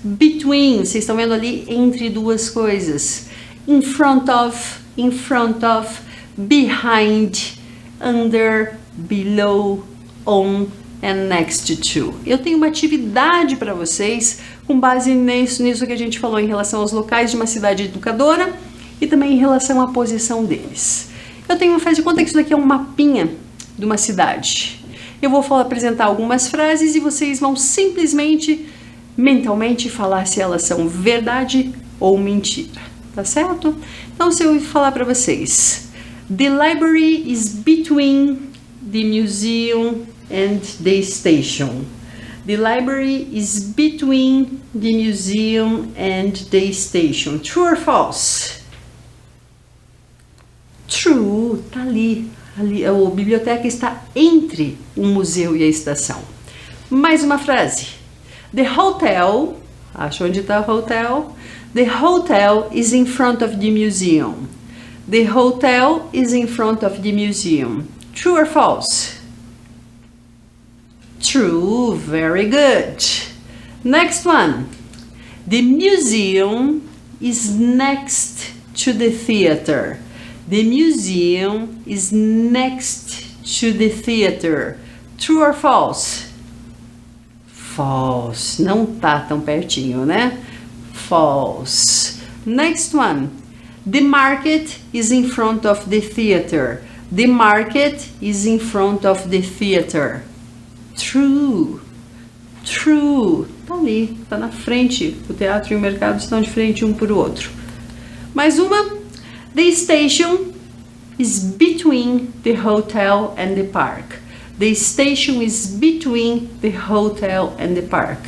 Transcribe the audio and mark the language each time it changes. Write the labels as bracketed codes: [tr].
[pt] Between, vocês estão vendo ali entre duas coisas. [en] In front of, behind, under, below, on and next to. [pt] Eu tenho uma atividade para vocês com base nisso que a gente falou em relação aos locais de uma cidade educadora e também em relação à posição deles. Eu tenho, faz de conta que isso daqui é um mapinha de uma cidade. Eu vou apresentar algumas frases e vocês vão simplesmente, mentalmente, falar se elas são verdade ou mentira, tá certo? Então, se eu falar para vocês, [en] the library is between the museum and the station. The library is between the museum and the station. True or false? True, [pt] tá ali. A biblioteca está entre o museu e a estação. Mais uma frase. [en] The hotel, [pt] acha onde está o hotel? [en] The hotel is in front of the museum. The hotel is in front of the museum. True or false? True, very good. Next one. The museum is next to the theater. The museum is next to the theater. True or false? False. [pt] Não tá tão pertinho, né? [en] False. Next one. The market is in front of the theater. The market is in front of the theater. True. True. [pt] Tá ali, tá na frente. O teatro e o mercado estão de frente um para o outro. Mais uma. [en] The station is between the hotel and the park. The station is between the hotel and the park.